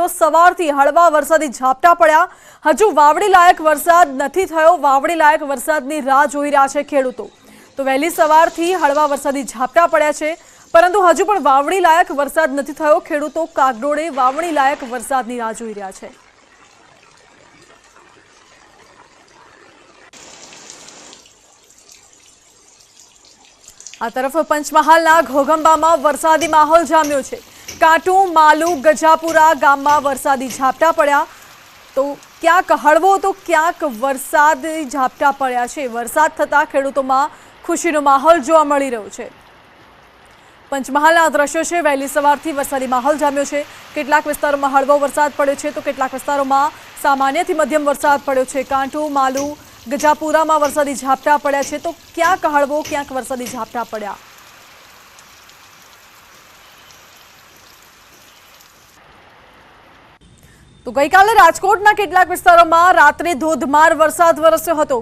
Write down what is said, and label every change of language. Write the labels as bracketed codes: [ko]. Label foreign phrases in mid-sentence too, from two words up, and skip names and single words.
[gu] સવારથી હળવા વરસાદી ઝાપટા પડ્યા। હજુ વાવડી લાયક વરસાદ નથી થયો। વાવડી લાયક વરસાદની રાહ જોઈ રહ્યા છે ખેડૂતો। તો વહેલી સવારથી હળવા વરસાદી ઝાપટા પડ્યા છે, પરંતુ હજુ પણ વાવડી લાયક વરસાદ નથી થયો। ખેડૂતો કાગડોળે વાવડી લાયક વરસાદની રાહ જોઈ રહ્યા છે। આ તરફ પંચમહાલના ઘોગંબામાં વરસાદી માહોલ જામ્યો છે। કાંટુ, માલુ, ગજાપુરા ગામમાં વરસાદી ઝાપટા પડ્યા। તો ક્યાંક હળવો તો ક્યાંક વરસાદી ઝાપટા પડ્યા છે। વરસાદ થતા ખેડૂતોમાં ખુશીનો માહોલ જોવા મળી રહ્યો છે। પંચમહાલના દૃશ્યો છે। વહેલી સવારથી વરસાદી માહોલ જામ્યો છે। કેટલાક વિસ્તારોમાં હળવો વરસાદ પડ્યો છે, તો કેટલાક વિસ્તારોમાં સામાન્યથી મધ્યમ વરસાદ પડ્યો છે। કાંટુ, માલુ, ગજાપુરામાં વરસાદી ઝાપટા પડ્યા છે, તો ક્યાંક હળવો ક્યાંક વરસાદી ઝાપટા પડ્યા। તો ગઈકાલે રાજકોટના કેટલાક વિસ્તારોમાં રાત્રે ધોધમાર વરસાદ વરસ્યો હતો।